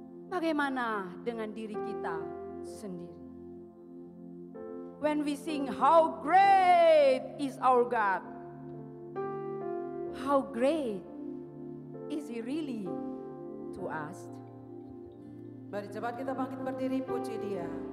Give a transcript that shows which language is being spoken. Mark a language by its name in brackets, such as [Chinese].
[Indonesian] Bagaimana dengan diri kita sendiri? [English] When we sing, how great is our God? How great is He really to us? [Indonesian] Mari cepat kita bangkit berdiri, puji Dia.